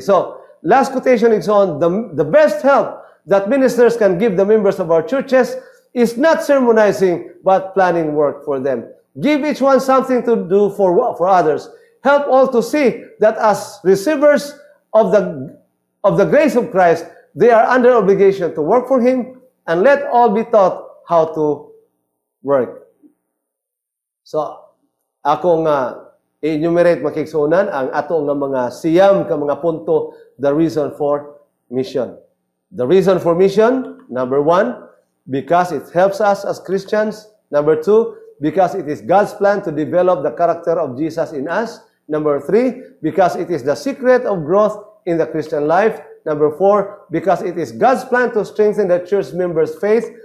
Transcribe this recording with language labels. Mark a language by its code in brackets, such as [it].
[en] So, last quotation is on, the best help that ministers can give the members of our churches is not sermonizing, but planning work for them. Give each one something to do for others. Help all to see that as receivers of the grace of Christ, they are under obligation to work for Him, and let all be taught how to work. [ceb] So, ako nga i-enumerate makiksunan ang ato nga mga siyam ka mga punto, [en] the reason for mission. The reason for mission, number 1, because it helps us as Christians. Number 2, because it is God's plan to develop the character of Jesus in us. Number 3, because it is the secret of growth in the Christian life. Number 4, because it is God's plan to strengthen the church members' faith.